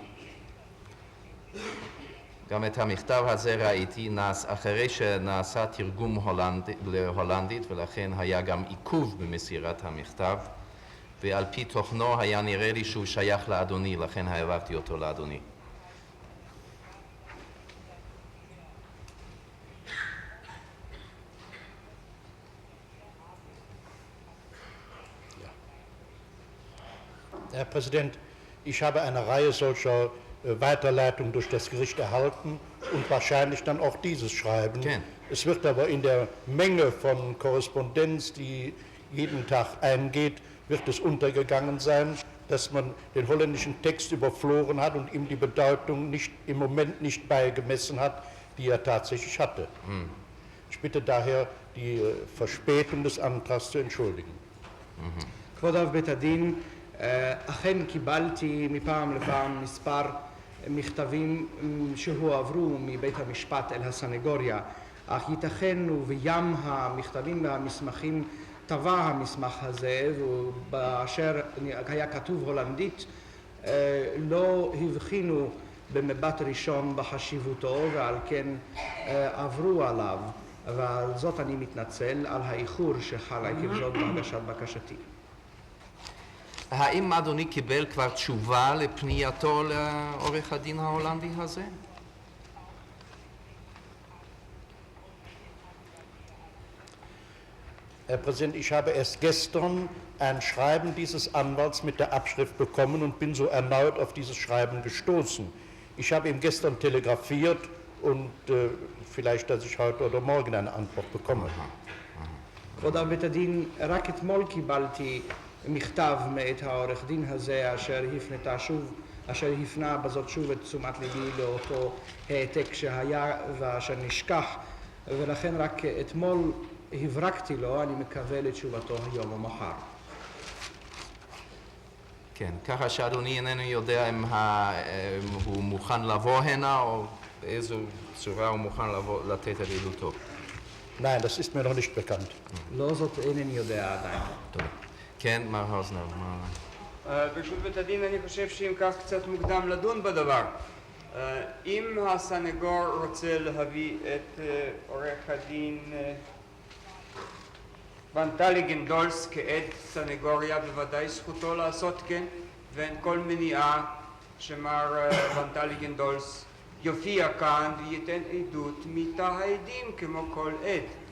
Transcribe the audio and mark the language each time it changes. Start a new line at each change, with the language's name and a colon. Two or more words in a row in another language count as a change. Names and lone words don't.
Hebrew: גם את המכתב הזה ראיתי אחרי שנעשה תרגום להולנדית, ולכן היה גם עיכוב במסירת המכתב, ועל פי תוכנו היה נראה לי שהוא שייך לאדוני, לכן העברתי אותו לאדוני.
German: Herr Präsident, ich habe eine Reihe solcher Weiterleitungen durch das Gericht erhalten und wahrscheinlich dann auch dieses Schreiben. Okay. Es wird aber in der Menge von Korrespondenz, die jeden Tag eingeht, wird es untergegangen sein, dass man den holländischen Text überflogen hat und ihm die Bedeutung im Moment nicht beigemessen hat, die er tatsächlich hatte. Ich bitte daher, die Verspätung des Antrags zu entschuldigen.
Hebrew: כבוד אב בית הדין, אכן קיבלתי מפעם לפעם מספר מכתבים שהועברו מבית המשפט אל הסנגוריה, אך ייתכן ובים המכתבים והמסמכים טבע המסמך הזה, ובאשר היה כתוב הולנדית לא הבחינו במבט ראשון בחשיבותו, ועל כן עברו עליו, ועל זאת אני מתנצל על האיחור שחל עקב זאת בהגשת בקשתי. האם אדוני קיבל כבר תשובה לפנייתו לעורך הדין ההולנדי הזה?
German: Herr Präsident, ich habe erst gestern ein Schreiben dieses Anwalts mit der Abschrift bekommen und bin so erneut auf dieses Schreiben gestoßen. Ich habe ihm gestern telegrafiert und vielleicht, dass ich heute oder morgen eine Antwort bekomme.
Hebrew: כבוד אב בית הדין, רק אתמול קיבלתי מכתב מאת העורך דין הזה אשר הפנה בזאת שוב את תשומת ליבי לאותו העתק שהיה ואשר נשכח, ולכן רק אתמול הברקתי לו, אני מקווה לתשובתו היום או מחר. כן, ככה שאדוני איננו יודע אם הוא מוכן לבוא הנה או באיזו צורה הוא מוכן לתת את עדותו.
German: Nein, das ist mir noch nicht bekannt.
Hebrew: לא זאת אינני יודע עדיין. טוב. כן, מר האוזנר, ברשות בית הדין אני חושב שאם כך קצת מוקדם לדון בדבר. אם הסנגור רוצה להביא את עורך הדין ונטליגן-דולס כעד סנגוריה, בוודאי זכותו לעשות כן, ואין כל מניעה שמר ונטליגן-דולס יופיע כאן וייתן עדות מתא העדים כמו כל עד.